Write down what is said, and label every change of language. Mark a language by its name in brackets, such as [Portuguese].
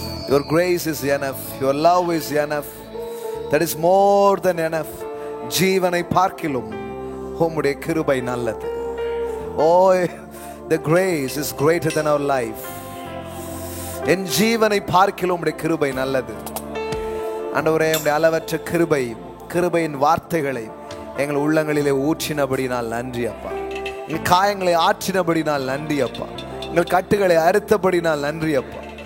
[English] Your grace is enough, your love is enough. That is more than enough. [Tamil] ஜீவனை பார்க்கிலும் உம்முடைய கிருபை நல்லது. [English] Oh, the grace is greater than our life. [Tamil] என் ஜீவனை பார்க்கிலும் உம்முடைய கிருபை நல்லது. ஆண்டவரே, உம்முடைய அளவற்ற கிருபை, கிருபையின் வார்த்தைகளை எங்கள் உள்ளங்களிலே ஊற்றினபடினால் நன்றி அப்பா. எங்கள் காயங்களை ஆற்றினபடினால் நன்றி அப்பா. எங்கள் கட்டுகளை அறுத்தபடினால் நன்றி அப்பா.